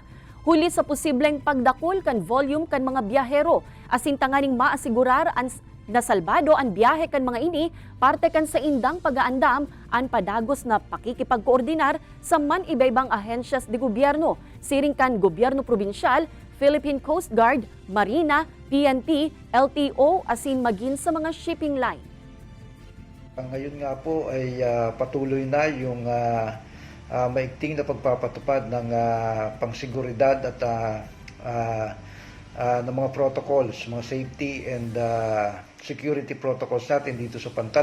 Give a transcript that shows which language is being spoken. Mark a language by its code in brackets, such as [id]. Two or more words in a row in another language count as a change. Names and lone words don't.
[bik] Huli sa posibleng pagdakol kan volume kan mga biyahero, asin tanganing maasigurar ang nasalbado ang biyahe kan mga ini, parte kan sa indang pag-aandam ang padagos na pakikipagkoordinar sa man iba-ibang ahensyas de gobyerno, siring kan gobyerno probinsyal, Philippine Coast Guard, Marina, PNP, LTO, asin magin sa mga [en] shipping line. [tl] Ngayon nga po ay patuloy na yung maigting na pagpapatupad ng pangsiguridad at ng mga protocols, mga [en] safety and security protocols [tl] natin dito sa pantalan.